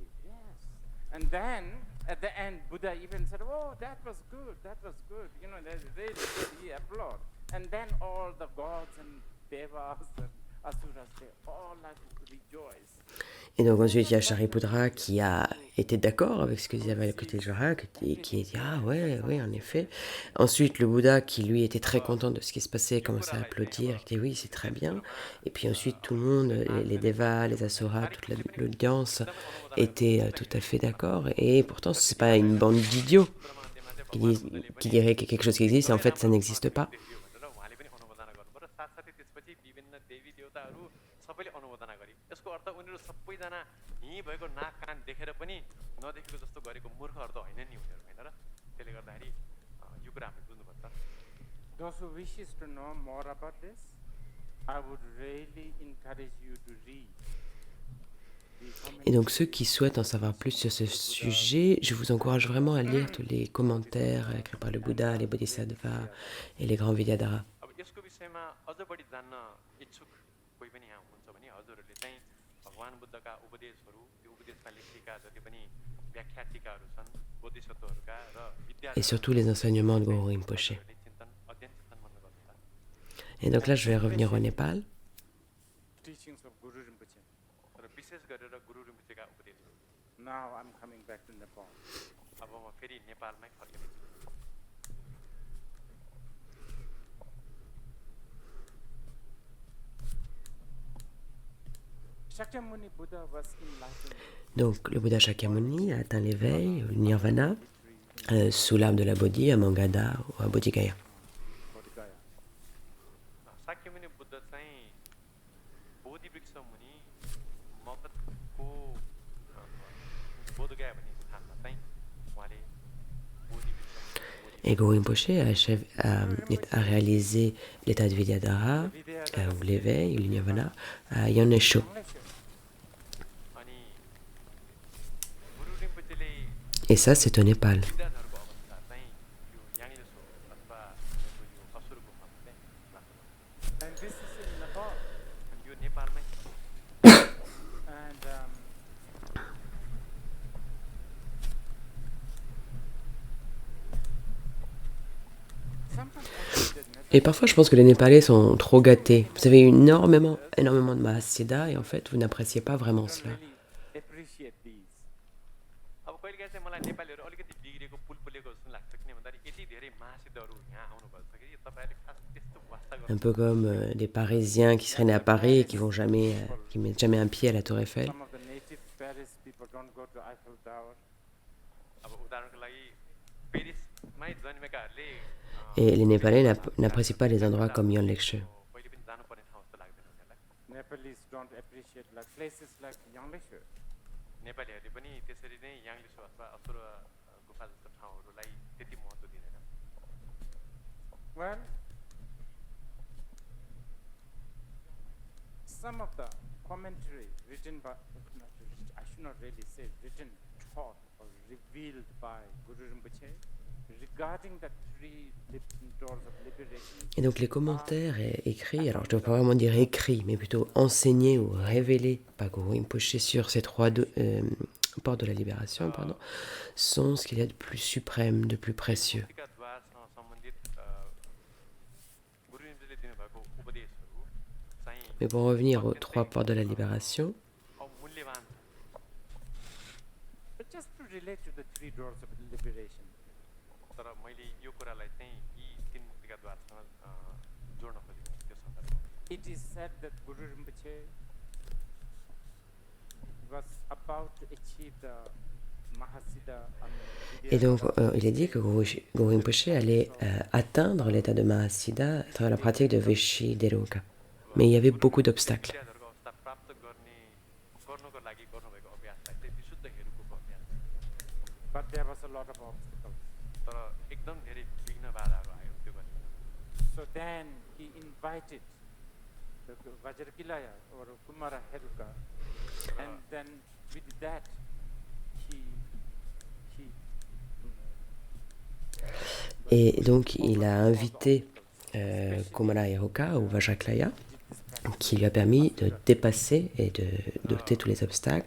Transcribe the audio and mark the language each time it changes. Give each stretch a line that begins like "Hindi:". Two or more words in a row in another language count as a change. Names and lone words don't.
English: Yes. And then at the end Buddha even said, oh that was good, that's really good, he applauded. And then all the gods and devas and asuras, they all like rejoice.
French: Et donc ensuite, il y a Shariputra qui a été d'accord avec ce que disait Avalokiteshvara, qui a dit « Ah ouais, ouais, en effet ». Ensuite, le Bouddha, qui lui était très content de ce qui se passait, commençait à applaudir, qui dit « Oui, c'est très bien ». Et puis ensuite, tout le monde, les Devas, les Asuras, toute l'audience était tout à fait d'accord. Et pourtant, ce n'est pas une bande d'idiots qui dirait qu'il y a quelque chose qui existe, et en fait, ça n'existe pas.
Nepali: भनेर उहाँले पनि अनुमोदना गर्नुभयो र साथसाथै त्यसपछि विभिन्न देवी देवताहरू सबैले अनुमोदना गरे। यसको अर्थ उनीहरू सबैजना हिँ भएको नाक कान देखेर पनि नदेखेको जस्तो गरेको मूर्खहरू त होइन नि उनीहरू होइन र। त्यसले गर्दाखेरि यो कुरा हामीले बुझ्नुपर्छ।
English: Those who wishes to know more about this, I would really encourage you to read.
French: Et donc ceux qui souhaitent en savoir plus sur ce sujet, je vous encourage vraiment à lire tous les commentaires écrits par le Bouddha, les Bodhisattvas et les grands Vidyadhara.
Nepali: अब यसको विषयमा अझ बढी जान्न इच्छुक कोही पनि यहाँ हुनुहुन्छ भने हजुरहरूले चाहिँ भगवान बुद्धका उपदेशहरू, त्यो उपदेशमा लेखिएका जति पनि व्याख्या टीकाहरू छन् बोधिसत्वहरूका र
French: Et surtout les enseignements de Guru Rinpoche.
Nepali: चिन्तन अध्ययन चिन्तन गर्न गर्नुहुन्छ।
French: Et donc là, je vais revenir au Népal.
English: Teachings of Guru Rinpoche.
Nepali: र विशेष गरेर गुरु रिम्पोचेका उपदेशहरू।
English: Now I'm coming back to Nepal.
Nepali: अब म फेरि नेपालमै फर्किनेछु।
English: Shakyamuni Buddha was enlightened
French: Donc le Bouddha Shakyamuni a atteint l'éveil, le nirvana, sous l'arbre de la Bodhi à Mangada ou à Bodhigaya. Bodhigaya.
Nepali: साक्यमुनि बुद्ध चाहिँ बोधि वृक्ष मुनि मगधको बोधगया भन्ने स्थानमा चाहिँ उहाँले बोधि वृक्ष
French: Et Guru Rinpoche a réalisé l'état de Vidyadhara, ou l'éveil, le nirvana, à Yanesho.
Nepali: अनि गुरु रिम्पोचेले
French: Et ça, c'est au Népal.
Nepali: विद्याधरको अवस्था चाहिँ यो याङलेसो अथवा यो असुर गुफामा चाहिँ लाग्छ।
English: And this is in Nepal.
Nepali: अनि यो नेपालमै
English: And sometimes I think that
French: Et parfois, je pense que les Népalais sont trop gâtés. Vous avez énormément de Mahasiddha et en fait, vous n'appréciez pas vraiment Nepal cela.
English: don't really appreciate these.
Nepali: अब कहिलेकाहीँ चाहिँ मलाई नेपालीहरू अलिकति बिग्रेको पुल पुलेको जस्तो लाग्छ किन भन्दाखेरि यति धेरै महासिद्धहरू यहाँ आउनुभएको छ कि तपाईँहरूले खास त्यस्तो वास्ता गर्नु
French: Un peu comme des Parisiens qui seraient nés à Paris et qui mettent jamais un pied à la Tour Eiffel.
English: Some of the native Paris people don't go to Eiffel Tower.
Nepali: अब उदाहरणको लागि पेरिसमै जन्मेकाहरूले
French: Et les Népalais n'apprécient pas les endroits comme Yon Lekshe.
Nepali: कहिले पनि जानुपर्ने ठाउँ जस्तो लाग्दैन उनीहरूलाई।
English: Nepalese don't appreciate like places like Yangleshwar.
Nepali: नेपालीहरूले पनि त्यसरी नै याङलिसो अथवा असुर गुफा जस्तो ठाउँहरूलाई त्यति महत्त्व दिँदैन।
English: Well, some of the commentary written by, I should not really say written, taught or revealed by Guru Rinpoche regarding the three doors of liberation.
French: Et donc les commentaires écrits, alors je ne dois pas vraiment dire écrits, mais plutôt enseignés ou révélés par Guru Rinpoche sur ces trois portes de la libération, sont ce qu'il y a de plus suprême, de plus précieux.
Nepali: मुक्तिका द्वारसँग सम्बन्धित गुरु रिम्पोचेले दिनुभएको उपदेशहरू चाहिँ
French: Mais pour revenir aux trois portes de la libération,
Nepali: अब मूल्यवान छ।
English: But just to relate to the three doors of liberation,
Nepali: तर मैले यो कुरालाई चाहिँ यी तीन मुक्तिका द्वारसँग जोड्न खोजेको त्यो सन्दर्भमा
English: It is said that Guru Rinpoche was about to achieve the Mahasiddha.
French: Et donc, il est dit que Guru Rinpoche allait atteindre l'état de Mahasiddha à travers la pratique de Vishideroka. Mais il y avait beaucoup d'obstacles.
Nepali: विद्याधरको अवस्था प्राप्त गर्नको लागि गर्नुभएको अभ्यासलाई चाहिँ विशुद्ध हेरुको अभ्यास
English: But there was a lot of obstacles.
Nepali: तर एकदम धेरै विघ्न बाधाहरू आयो त्यो गर्ने
English: So then he invited the Vajrakilaya or Kumara Heruka, and then with that he
French: Et donc, il a invité Kumara Heruka ou Vajraklaya, qui lui a permis de dépasser et de d'ôter tous les obstacles.